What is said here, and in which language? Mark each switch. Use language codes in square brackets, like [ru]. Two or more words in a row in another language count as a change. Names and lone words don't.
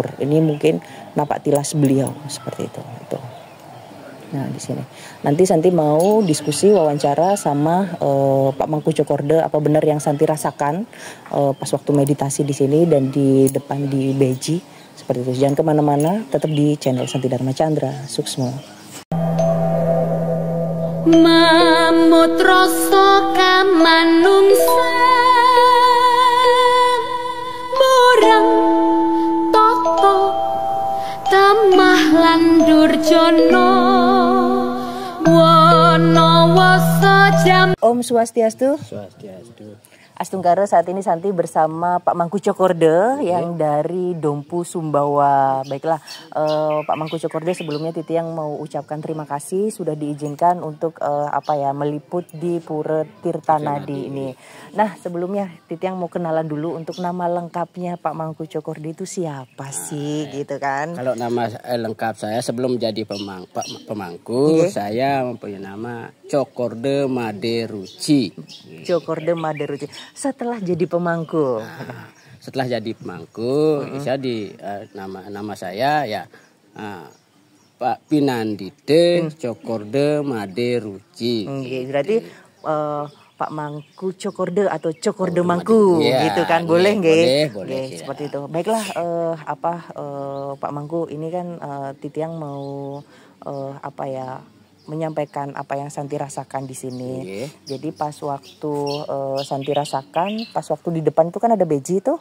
[id] Ini mungkin napak tilas beliau seperti itu. Nah di sini nanti Santi mau diskusi wawancara sama Pak Mangku Cokorde, apa benar yang Santi rasakan pas waktu meditasi di sini dan di depan di Beji seperti itu. Jangan kemana-mana, tetap di channel Santi Dharma Chandra Suksma. [jv] Mamut rasa kamanungsa murang toto tamah lan durjana wana wasa jam. [ban] Om Swastiastu. Swastiastu. [id] Astungkara, saat ini Santi bersama Pak Mangku Cokorde yang dari Dompu Sumbawa. Baiklah, Pak Mangku Cokorde, sebelumnya Titi yang mau ucapkan terima kasih sudah diizinkan untuk meliput di Pura Tirtanadi ini. Nah, sebelumnya Titi yang mau kenalan dulu untuk nama lengkapnya Pak Mangku Cokorde itu siapa sih gitu kan? Kalau nama lengkap saya sebelum jadi pemangku, saya mempunyai nama Cokorde Made Ruci. Cokorde Made Ruci. Setelah jadi pemangku. Nah, setelah jadi pemangku, saya nama saya ya Pak Pinandite Cokorde Made Ruci. Berarti Pak Mangku Cokorde atau Cokorde Mangku gitu kan, boleh nggak? Boleh, seperti itu. Baiklah, Pak Mangku ini kan Titiang mau menyampaikan apa yang Santi rasakan di sini. Jadi pas waktu Santi rasakan, pas waktu di depan itu kan ada beji tuh.